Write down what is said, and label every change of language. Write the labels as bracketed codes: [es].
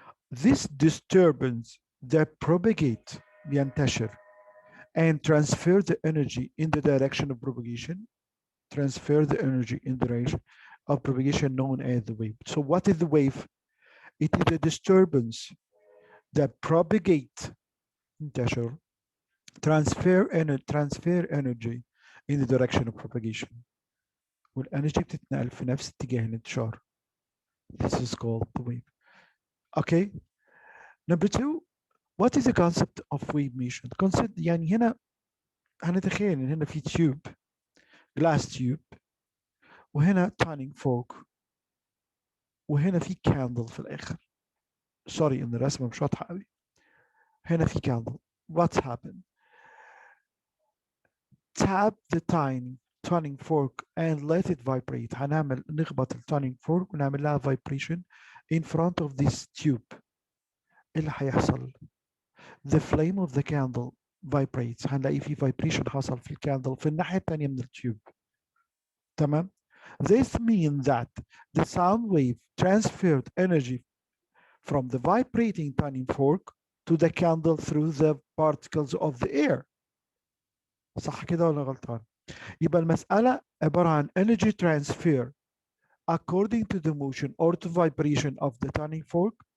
[en] This disturbance that propagate ينتشر and transfer the energy in the direction of propagation, transfer the energy in the direction of propagation known as the wave. So what is the wave? It is a disturbance that propagate ينتشر, transfer energy in the direction of propagation. [ar] والانرجي بتتنقل في نفس اتجاه الانتشار. [en] This is called the wave. Okay. Number 2, what is the concept of wave motion? [ar] Concept يعني هنا هنتخيل ان هنا في تيوب، glass tube، وهنا turning fork، وهنا في candle في الاخر. سوري ان الرسمه مش واضحه قوي. هنا في candle. [en] What's happened? Tap the turning fork and let it vibrate. [ar] نخبط [en] turning fork [ar] ونعمل لها [en] vibration in front of this tube. [ar] ايه اللي هيحصل؟ [en] The flame of the candle vibrates. [ar] هنلاقي في vibration حصل في الكاندل في الناحية الثانية من التيوب. تمام؟ [en] This means that the sound wave transferred energy from the vibrating turning fork to the candle through the particles of the air. [ar] صح كده ولا غلطان؟ يبقى المسألة عبارة عن [en] energy transfer according to the motion or to vibration of the turning fork.